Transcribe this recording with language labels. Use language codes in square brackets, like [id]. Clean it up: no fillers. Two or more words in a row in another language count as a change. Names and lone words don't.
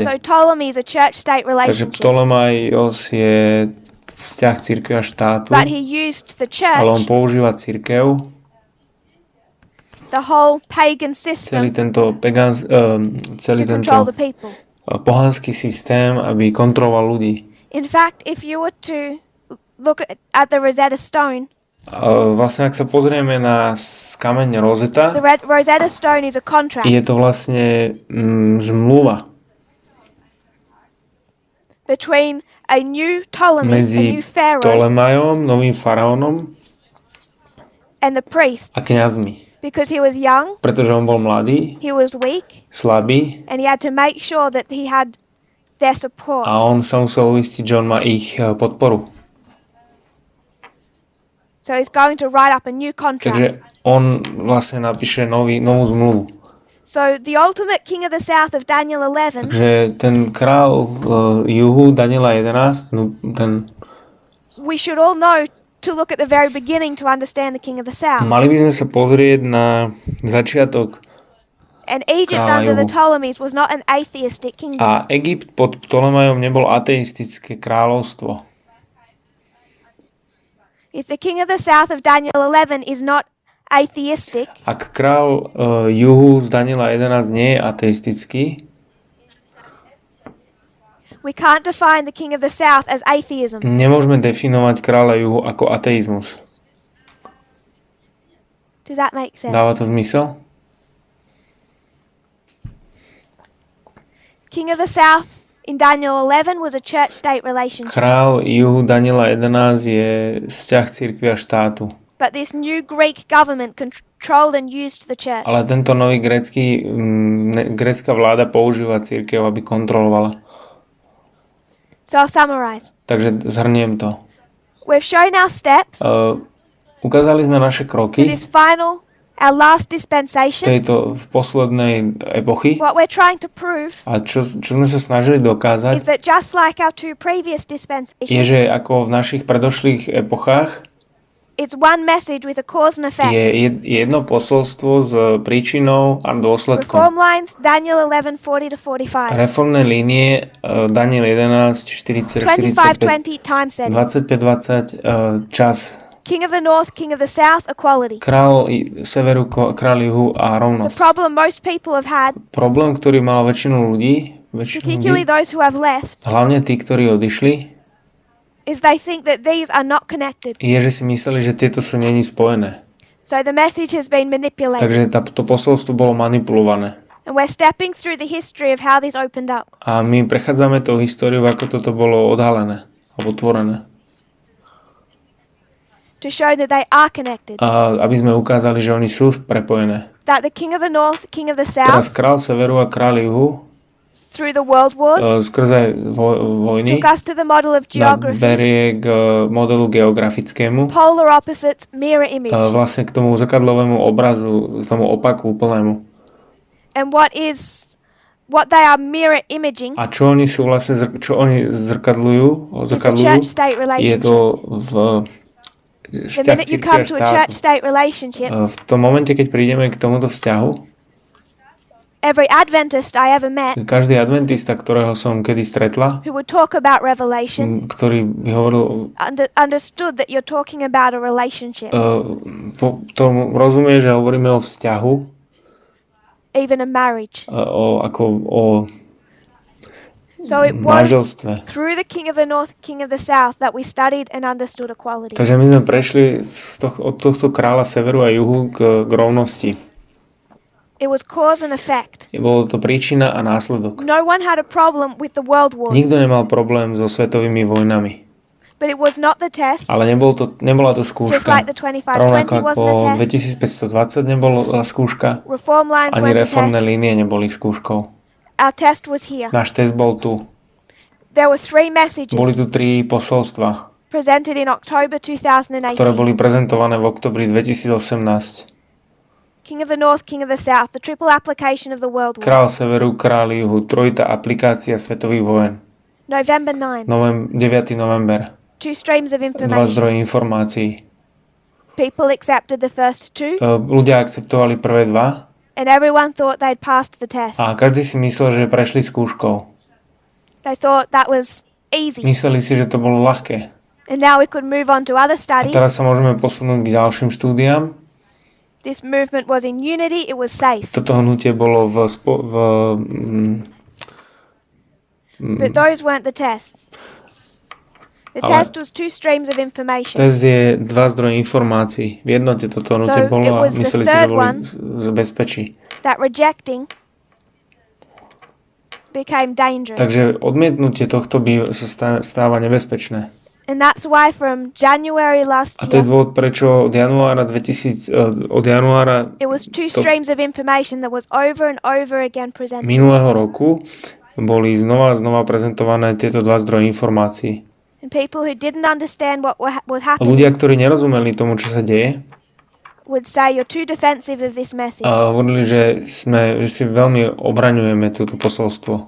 [en] So Ptolemy is a church-state [sk] Takže [en] relationship. [sk] Ptolemajos je vzťah cirkvi a štátu, [en] But he used the [sk] ale on [en] church, [sk] používa cirkev, [en] the whole pagan [sk] celý [en] system, [sk] tento, celý [en] to control [sk] tento [en] the people. [sk] pohanský systém, aby kontroloval ľudí. [en] In fact, if you were to look at the Rosetta Stone, [sk] Vlastne, ak sa pozrieme na kameň Rosetta, [en] the Rosetta Stone is a contract [sk] je to vlastne zmluva [en] between a new Ptolemy, a [sk] medzi [en] new pharaoh, [sk] Ptolemajom, novým faraónom [en] and the priests, [sk] a kňazmi. [en] because he was young, [sk] Pretože on bol mladý, [en] he was weak, [sk] slabý [en] and he had to make sure that he had their support. [sk] a on sa musel uistiť, že on má ich podporu. [en] So he's going to write up a new contract. [sk] Takže on vlastne napíše novú zmluvu. [en] So the ultimate king of the south of Daniel 11 [sk] Takže ten král Juhu, Daniela 11, [en] we should all know to look at the very beginning to understand the king of the south. [sk] mali by sme sa pozrieť na začiatok. [en] And Egypt [sk] Kráľa [en] under the [sk] Juhu. [en] Ptolemies was not an atheistic kingdom. [sk] A Egypt pod Ptolemajom nebol ateistické kráľovstvo. [en] If the king of the south of Daniel 11 is not atheistic, [sk] Ak král Juhu z Daniela 11 nie je ateistický, [en] we can't define the king of the south as atheism. [sk] nemôžeme definovať kráľa Juhu ako ateizmus. [en] Does that make sense? [sk] Dáva to zmysel? [en] King of the south in Daniel 11 was a church-state relationship. [sk] Král Juhu Daniela 11 je vzťah cirkvi a štátu. [en] But this new Greek government controlled and used the church. [sk] Ale tento nový grécka vláda používa cirkev, aby kontrolovala. [en] So I'll summarize. [sk] Takže zhrniem to. [en] We've shown our steps [sk] Ukázali sme naše [en] to [sk] kroky [en] this final, our last dispensation. [sk] tejto v poslednej epochy. [en] What we're trying to prove [sk] A čo sme sa snažili [en] is [sk] dokázať, [en] that just like our two previous [sk] je, [en] dispensations, [sk] že ako v našich predošlých epochách [en] it's one message with a cause and effect. [sk] je jedno posolstvo s príčinou a dôsledkom. [en] Reform lines, Daniel 11:40-45. [sk] Reformné línie, Daniel 11, 40-45, [en] 25:20 time setting. [sk] 25-20, čas. [en] King of the north, king of the south, equality. [sk] Král severu, král juhu a [en] The [sk] rovnosť. [en] problem most people have had, [sk] Problém, ktorý mal väčšinu ľudí, [en] particularly those who have left, [sk] hlavne tí, ktorí odišli, [en] is they think that these are not connected. [sk] je, že si mysleli, že tieto sú není spojené. [en] So the message has been manipulated. [sk] Takže to posolstvo bolo manipulované. [en] And we're stepping through the history of how this opened up. [sk] A my prechádzame tou históriou, ako toto bolo odhalené alebo otvorené. [en] To show that they are connected. [sk] A aby sme ukázali, že oni sú prepojené. [en] That the king of the north, king of the [sk] Teraz [en] south, [sk] král severu a král juhu [en] through the world wars, [sk] skrze vojny [en] took us to the model of [sk] nás [en] geography. [sk] berie k modelu geografickému, [en] Polar opposites, mirror image. [sk] vlastne k tomu zrkadlovému obrazu, k tomu opaku úplnému. [en] And what they are mirror imaging [sk] A čo oni sú vlastne, čo oni zrkadlujú, [en] is the church-state [sk] je [en] relationship. [sk] to v [en] The [sk] vzťah [en] minute you [sk] cirkvi a [en] come to a [sk] štátu. [en] church-state relationship, [sk] V tom momente, keď prídeme k tomuto vzťahu, [en] every Adventist I ever met [sk] každý adventista, ktorého som kedy stretla, [en] who would talk about revelation [sk] ktorý by hovoril, [en] understood that you're talking about a relationship, [sk] tomu rozumie, že hovoríme o vzťahu, [en] even a marriage. [sk] o [en] So it was [sk] manželstve. [en] through the king of the north, king of the south that we studied and understood equality. [sk] Takže my sme prešli od tohto kráľa severu a juhu k rovnosti. [en] It was cause and effect. [sk] Bolo to príčina a následok. [en] No one had a problem with the world wars, [sk] Nikto nemal problém so svetovými vojnami. [en] but it was not the test, [sk] Ale nebola to [en] just [sk] skúška. [en] like the 2520 [sk] Rovnako [en] wasn't a [sk] ako [en] test. [sk] 2520 nebola skúška, [en] Reform lines [sk] ani [en] weren't a [sk] reformné [en] test. [sk] línie neboli skúškou. [en] Our test was here. [sk] Náš test bol tu. [en] There were three [sk] Boli [en] messages [sk] tu 3 posolstva, [en] presented in October [sk] ktoré [en] 2018. [sk] boli prezentované v oktobri 2018. [en] King of the north, king of the south, the triple application of the world war. [sk] Král severu, král juhu, trojitá aplikácia svetových vojen. [en] November 9. [sk] 9. november. [en] Two streams of [sk] 2 [en] information. [sk] zdroje informácií. [en] People accepted the first two, [sk] Ľudia akceptovali prvé 2 [en] and everyone thought they'd passed the test. [sk] a každý si myslel, že prešli skúškou. [en] They thought that was easy. [sk] Mysleli si, že to bolo ľahké. [en] And now we could move on to other [sk] A [en] studies. [sk] teraz sa môžeme posunúť k ďalším štúdiám. [en] This movement was in unity, it was safe. [sk] Toto hnutie bolo [en] But those weren't the tests. The [sk] Ale- [en] test was two streams of information. [sk] test je 2 zdroje informácií. V jednote toto hnutie [en] So [sk] bolo [en] it [sk] a [en] was the [sk] mysleli si, že [en] third [sk] boli [en] one. [sk] z bezpečí. [en] That rejecting became dangerous. [sk] Takže odmietnutie tohto sa stáva nebezpečné. [en] And that's why from January last [sk] A to je [en] year, [sk] dôvod, prečo od januára [en] it was two streams of information that was over and over again presented. [sk] minulého roku boli znova a znova prezentované tieto 2 zdroje informácií. [en] And people who didn't understand what was [sk] A [en] happening [sk] ľudia, ktorí nerozumeli tomu, čo sa deje, [en] would say you're too defensive of this message. [sk] a hovorili, že si veľmi obraňujeme toto posolstvo.